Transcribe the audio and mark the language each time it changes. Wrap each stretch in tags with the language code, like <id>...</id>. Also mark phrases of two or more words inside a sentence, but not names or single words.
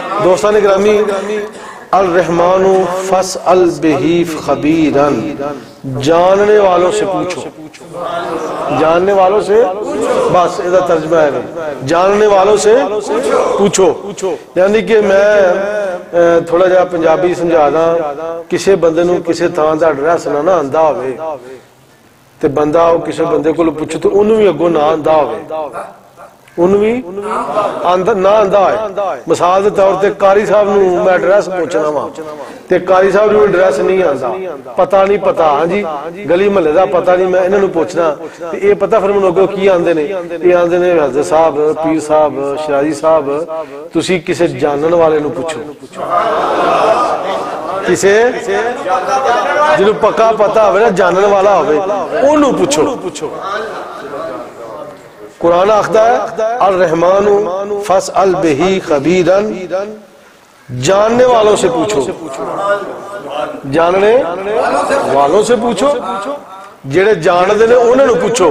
<ur>دوستان گرامی</ur> <ar>الرحمن فاسأل بہ خبیرا،</ar> <ur>جاننے والوں سے پوچھو، جاننے والوں سے، بس یہ ترجمہ ہے، جاننے والوں سے پوچھو.</ur> <pa>یعنی کہ میں تھوڑا جا پنجابی سمجھا دا، کسی بندے نو کسی تھان دا ایڈریس نہ آندا ہوئے تے بندہ کسی بندے کو پوچھو تو انہوں بھی اگوں نہ آندا ہوئے، انہوں بھی نہ آندا ہے. مثال دے طور تے قاری صاحب نو میں ایڈریس پوچھنا وا تے قاری صاحب نو ایڈریس نہیں آندا، پتہ نہیں پتا، ہاں جی گلی محلے دا پتہ نہیں، میں انہاں نو پوچھنا تے اے پتہ پھر منوں اگوں کی آندے نے، اے آندے نے حضرت صاحب، پیر صاحب، شرازی صاحب تسی کسے جانن والے نو پوچھو، کسے جنوں پکا پتہ ہوئے نا، جانن والا ہوئے انہوں پوچھو. قرآن آخدہ ہے</pa> <ar>الرحمن فاسأل بہ خبیرا،</ar> <ur>جاننے والوں سے پوچھو، جاننے والوں سے پوچھو،</ur> <pa>جڑے جاندے نے انہوں نے پوچھو.</pa>